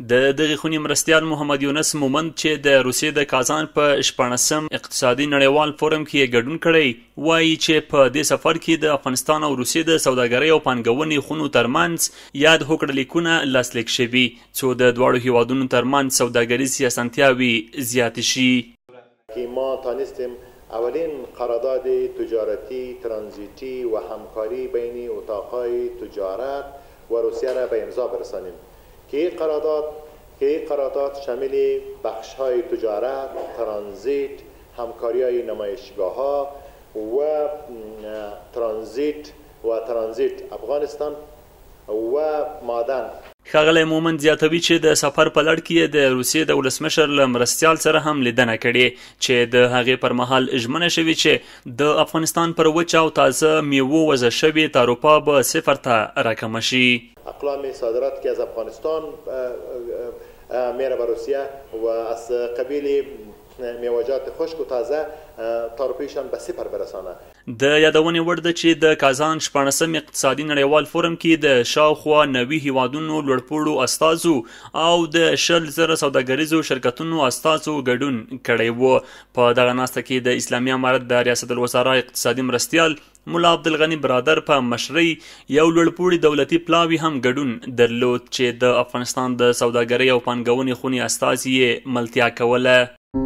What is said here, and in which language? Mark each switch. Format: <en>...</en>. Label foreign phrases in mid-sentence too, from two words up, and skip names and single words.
<ps>د دغې خونې مرستیال محمد یونس مومند چې د روسیې د کازان په 14م اقتصادي نړیوال فورم کې یې ګډون کړی وایي چې په دې سفر کې د افغانستان او روسیې د سوداګرۍ او پانګونې خونو ترمنځ یاد هوکړه لیکونه لاسلیک شوي څو د دواړو هیوادونو ترمنځ سوداګریزې اسانتیاوې زیات شي.</ps> <fa>ما تانستیم اولین قرارداد تجارتی ترانزیتی و همکاری بین اتاقهای تجارت و روسیه را به امضا برسانیم که این قرارداد شامل بخش‌های تجارت، ترانزیت، همکاری‌های نمایشگاه‌ها و ترانزیت افغانستان و معدن.</fa> <ps>ښاغلی مومند زیاتوي چې د سفر په لړ کې د روسیې د ولسمشر له مرستیال سره هم لیدنه کړې چې د هغې پر مهال ژمنه شوې چې د افغانستان پر وچه او تازه میوو وضع شوې تعرفه به 0 ته راکمه شي.</ps> <fa>اقلام صادرات که از افغانستان میره به روسیه و از قبیل میوه‌جات خشک و تازه تعرفه‌شان به 0 برسانه.</fa> <ps>د یادونې وړ ده چې د کازان 14م اقتصادي نړیوال فورم کې د شاوخوا 90 هیوادونو لوړپوړو استازو او د 10,000 سوداګریزو شرکتونو استازو ګډون کړی و. په دغه ناسته کې د اسلامي امارت د ریاست الوزرا اقتصادي مرستیال ملا عبدالغني برادر په مشرۍ یو لوړپوړي دولتي پلاوي هم ګډون درلود چې د افغانستان د سوداګرۍ او پانګونې خونې استازي یې ملتیا کوله.</ps>